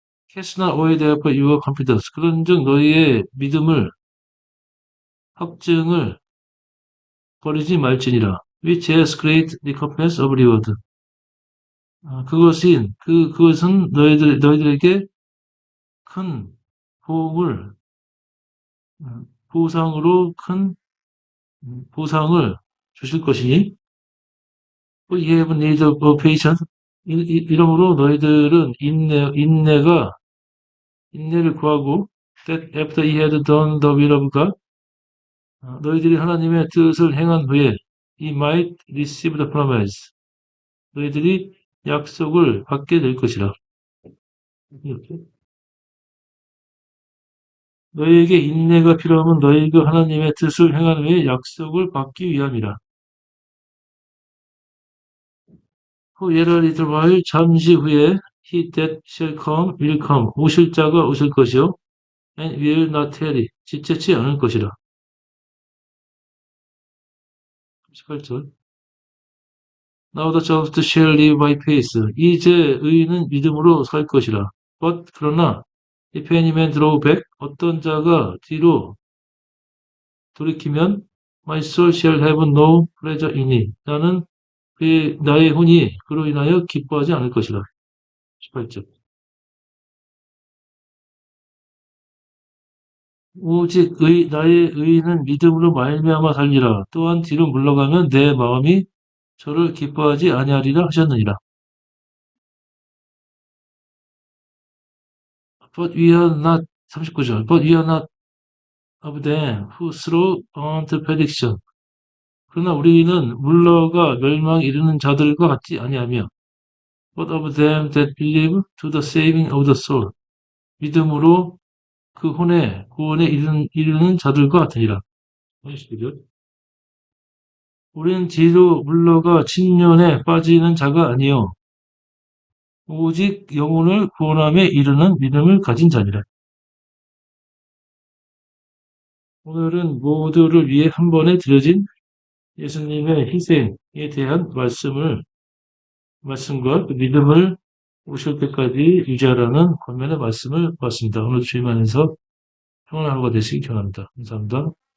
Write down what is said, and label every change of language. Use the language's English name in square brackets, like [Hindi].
[English] Cast not away therefore your confidence. [Korean] 그런즉 너희의 확증을 버리지 말지니라. [English] Which has great recompense of reward. [Korean] 그것은 너희들에게 큰 보상으로 큰 보상을 주실 것이니. [English] We have need of patience. [Korean] 이러므로 너희들은 인내가 인내를 구하고 [English] that after he had done the will of God [Korean] 너희들이 하나님의 뜻을 행한 후에 [English] he might receive the promise [Korean] 너희들이 약속을 받게 될 것이라. 이렇게. 너희에게 인내가 필요하면 너희가 하나님의 뜻을 행한 후에 약속을 받기 위함이라. [English] yet a little while [Korean] 잠시 후에 [English] he that shall come will come [Korean] 오실 자가 오실 것이요 [English] and will not tarry [Korean] 지체치 않을 것이라. [English] 18절 Now the just shall live by faith [Korean] 이제 의인은 믿음으로 살 것이라. [English] but [Korean] 그러나 [English] if any man draw back [Korean] 어떤 자가 뒤로 돌이키면 [English] my soul shall have no pleasure in it [Korean] 나는 나의 혼이 그로 인하여 기뻐하지 않을 것이라. 18절 오직 나의 의인은 믿음으로 말미암아 살리라. 또한 뒤로 물러가면 내 마음이 저를 기뻐하지 아니하리라 하셨느니라. [English] But we are not 39절 But we are not of them who throw unto perdition [Korean] 그러나 우리는 물러가 멸망에 이르는 자들과 같지 아니하며 [English] but of them that believe to the saving of the soul [Korean] 믿음으로 그 혼의 구원에 이르는 자들과 같으니라. 우리는 뒤로 물러가 침륜에 빠지는 자가 아니요 오직 영혼을 구원함에 이르는 믿음을 가진 자니라. 오늘은 모두를 위해 한 번에 드려진 예수님의 희생에 대한 말씀과 그 믿음을 오실 때까지 유지하라는 권면의 말씀을 보았습니다. 오늘 주임하면서 평안한 하루가 되시기 바랍니다. 감사합니다.